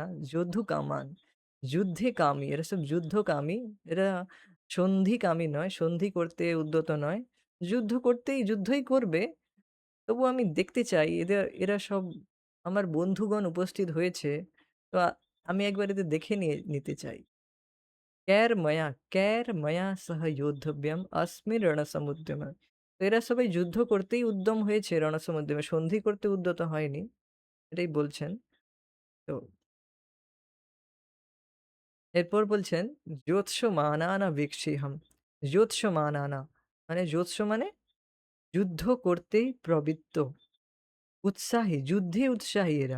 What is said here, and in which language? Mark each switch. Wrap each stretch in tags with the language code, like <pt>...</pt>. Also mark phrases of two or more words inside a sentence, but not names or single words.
<bn>কামান। যুদ্ধে কামী। এরা সব যুদ্ধকামী। এরা সন্ধিকামী নয়। সন্ধি করতে উদ্যত নয়। যুদ্ধই করবে। তবুও আমি দেখতে চাই এরা সব আমার বন্ধুগণ উপস্থিত হয়েছে। তো আমি একবার এদের দেখে নিতে চাই।</bn> <sa>कैर्मया सह योद्धव्यम अस्मिन् রণসমুদ্যমে।</sa> <bn>তো এরা সবাই যুদ্ধ করতেই উদ্যম হয়েছে রণসমুদ্যমে। সন্ধি করতে উদ্যত হয়নি। এটাই বলছেন। তো এরপর বলছেন,</bn> <sa>"যোৎসমানানা বীক্ষিহম।"</sa> <bn>যোৎসমানানা যোৎস মানে যুদ্ধ করতেই প্রবৃত্ত, যুদ্ধে উৎসাহী এরা।</bn>